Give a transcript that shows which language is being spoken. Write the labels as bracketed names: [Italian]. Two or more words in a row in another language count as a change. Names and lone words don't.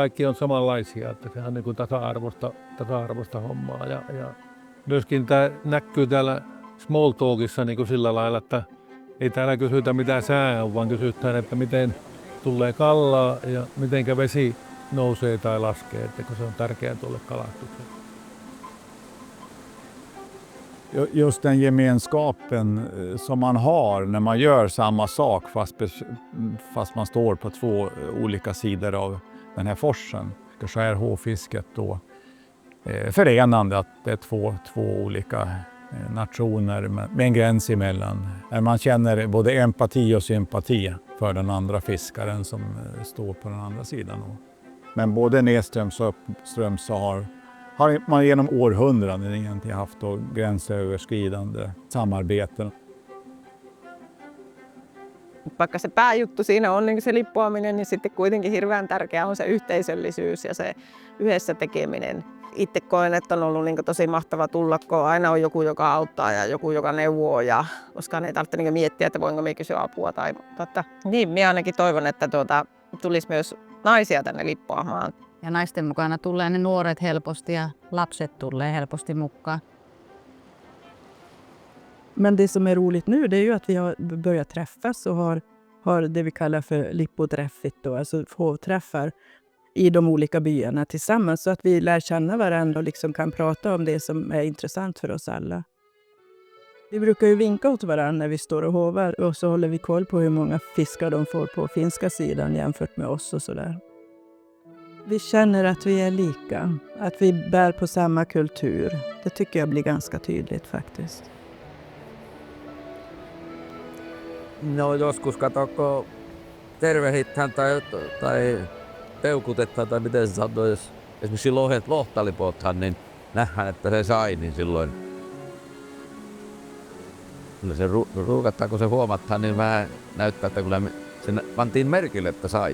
[Finnish] Kaikki on samanlaisia, että se on tasa-arvoista hommaa. Ja myöskin tämä näkyy täällä [English] small talkissa [Finnish] sillä lailla, että ei täällä kysytä mitä sää on, vaan kysytään, että miten tulee kallaa ja miten vesi nousee tai laskee, että kun se on tärkeää tuolle kalastukselle. [Swedish] Just den gemenskapen som man har när man gör samma sak fast man står på 2 olika sidor av den här forsen. Skärhovfisket då förenande att det är två olika nationer med en gräns emellan. Där man känner både empati och sympati för den andra fiskaren som står på den andra sidan. Men både nedströms och uppströms så har man genom århundraden egentligen haft gränsöverskridande samarbeten. [Finnish] Vaikka se pääjuttu siinä on niin se lippoaminen, niin sitten kuitenkin hirveän tärkeää on se yhteisöllisyys ja se yhdessä tekeminen. Itse koen, että on ollut tosi mahtava tulla, kun aina on joku, joka auttaa ja joku, joka neuvoo. Ja koskaan ei tarvitse miettiä, että voinko minä kysyä apua. Niin, minä ainakin toivon, että tulisi myös naisia tänne lippoamaan. ja naisten mukana tulee ne nuoret helposti ja lapset tulee helposti mukaan. [Swedish] Men det som är roligt nu, det är ju att vi har börjat träffas och har det vi kallar för lippoträffigt då, alltså hovträffar i de olika byarna tillsammans, så att vi lär känna varandra och liksom kan prata om det som är intressant för oss alla. Vi brukar ju vinka åt varandra när vi står och hovar, och så håller vi koll på hur många fiskar de får på finska sidan jämfört med oss och sådär. Vi känner att vi är lika, att vi bär på samma kultur. Det tycker jag blir ganska tydligt faktiskt. [Finnish] No joskus katokko tervehditään tai peukutetaan tai miten se sanoo, jos esimerkiksi lohtalipothan, niin nähdään, että se sai, niin silloin kyllä se ruukataan, kun se huomataan, niin vähän näyttää, että kyllä se pantiin merkille, että sai.